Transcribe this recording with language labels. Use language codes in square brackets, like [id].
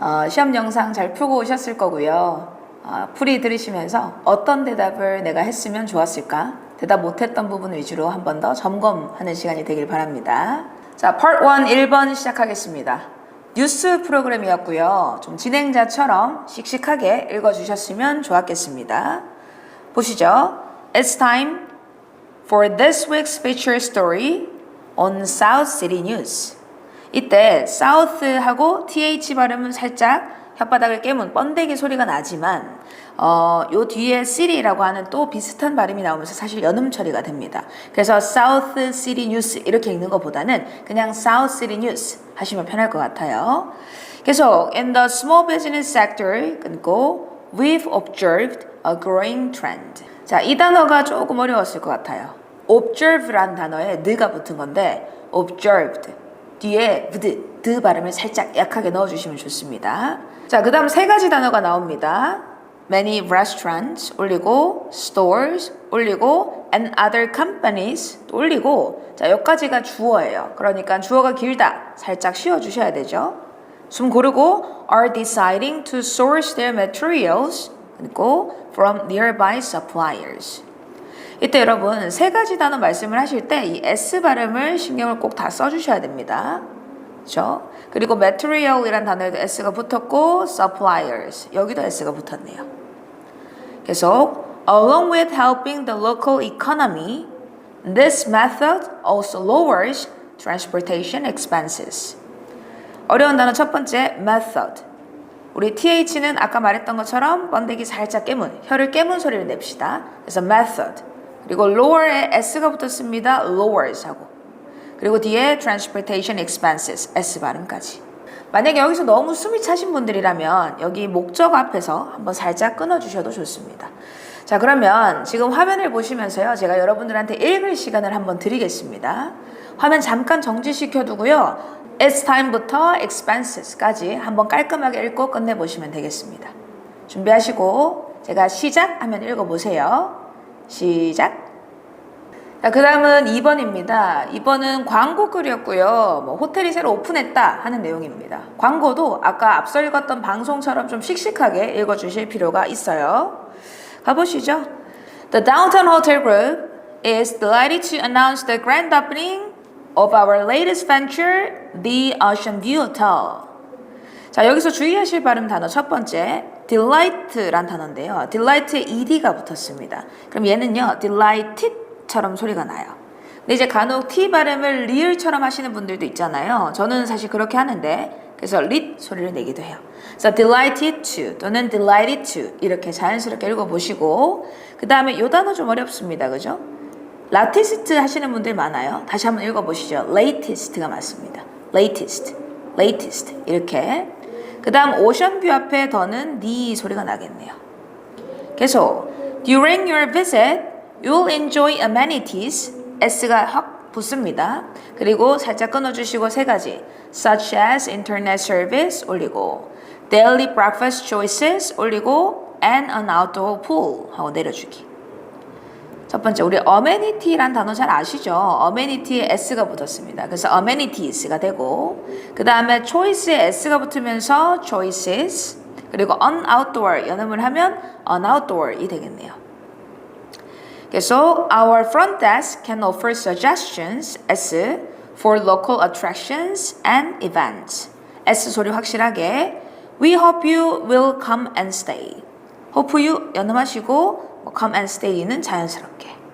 [ko] 시험 영상 잘 풀고 오셨을 거고요. 풀이 들으시면서 어떤 대답을 내가 했으면 좋았을까? 대답 못했던 부분 위주로 한 번 더 점검하는 시간이 되길 바랍니다. 자, Part 1 1번 시작하겠습니다. 뉴스 프로그램이었고요. 좀 진행자처럼 씩씩하게 읽어주셨으면 좋았겠습니다. 보시죠. [en] It's time for this week's feature story on South City News. [ko] 이때 South하고 TH 발음은 살짝 혓바닥을 깨문 번데기 소리가 나지만 요 뒤에 City라고 하는 또 비슷한 발음이 나오면서 사실 연음 처리가 됩니다. 그래서 South City News 이렇게 읽는 것보다는 그냥 South City News 하시면 편할 것 같아요. 계속 [en] In the small business sector [ko] 끊고 [en] We've observed a growing trend. [ko] 자, 이 단어가 조금 어려웠을 것 같아요. observe란 단어에 느가 붙은 건데 observed 뒤에 드 발음을 살짝 약하게 넣어주시면 좋습니다. 자, 그 다음 세 가지 단어가 나옵니다. [en] Many restaurants [ko] 올리고 stores 올리고 [en] and other companies [ko] 또 올리고 자, 여기까지가 주어예요. 그러니까 주어가 길다 살짝 쉬어주셔야 되죠. 숨 고르고 [en] are deciding to source their materials [ko] 그리고 [en] from nearby suppliers. [ko] 이때 여러분 세 가지 단어 말씀을 하실 때 이 S 발음을 신경을 꼭 다 써주셔야 됩니다. 그렇죠? 그리고 material이란 단어에도 S가 붙었고 suppliers 여기도 S가 붙었네요. [en] 계속 along with helping the local economy, this method also lowers transportation expenses. [ko] 어려운 단어 첫 번째 method. 우리 TH는 아까 말했던 것처럼 번데기 살짝 깨문, 혀를 깨문 소리를 냅시다. 그래서 method. 그리고 lower에 S가 붙었습니다. lowers 하고. 그리고 뒤에 transportation expenses, S 발음까지. 만약에 여기서 너무 숨이 차신 분들이라면 여기 목적 앞에서 한번 살짝 끊어주셔도 좋습니다. 자, 그러면 지금 화면을 보시면서요. 제가 여러분들한테 읽을 시간을 한번 드리겠습니다. 화면 잠깐 정지시켜 두고요. It's time부터 expenses까지 한번 깔끔하게 읽고 끝내보시면 되겠습니다. 준비하시고 제가 시작하면 읽어보세요. 시작. 자, 그 다음은 2번입니다. 2번은 광고 글이었고요. 호텔이 새로 오픈했다 하는 내용입니다. 광고도 아까 앞서 읽었던 방송처럼 좀 씩씩하게 읽어주실 필요가 있어요. 가보시죠. [en] The Downtown Hotel Group is delighted to announce the grand opening of our latest venture, the Ocean View Hotel. [ko] 자, 여기서 주의하실 발음 단어 첫 번째, delight란 단어인데요. delight에 ed가 붙었습니다. 그럼 얘는요, delighted처럼 소리가 나요. 근데 이제 간혹 t 발음을 리을처럼 하시는 분들도 있잖아요. 저는 사실 그렇게 하는데, 그래서 lit 소리를 내기도 해요. 그래서 delighted to 또는 delighted to 이렇게 자연스럽게 읽어보시고, 그 다음에 이 단어 좀 어렵습니다. 그죠? latest 하시는 분들 많아요. 다시 한번 읽어보시죠. latest가 맞습니다. latest, latest 이렇게. 그 다음 오션뷰 앞에 더는 니 소리가 나겠네요. 계속 [en] During your visit, you'll enjoy amenities. [ko] S가 확 붙습니다. 그리고 살짝 끊어주시고 세 가지 [en] such as internet service [ko] 올리고 [en] daily breakfast choices 올리고 and an outdoor pool [ko] 하고 내려주기. 첫 번째, 우리 amenity란 단어 잘 아시죠? amenity에 S가 붙었습니다. 그래서 amenities가 되고, 그 다음에 choice에 S가 붙으면서 choices, 그리고 unoutdoor 연음을 하면 unoutdoor이 되겠네요. 그래서 [en] our front desk can offer suggestions, S, for local attractions and events. [ko] S 소리 확실하게. [en] We hope you will come and stay. hope you [ko] 연음하시고 [en] come and stay는 [ko] 자연스럽게.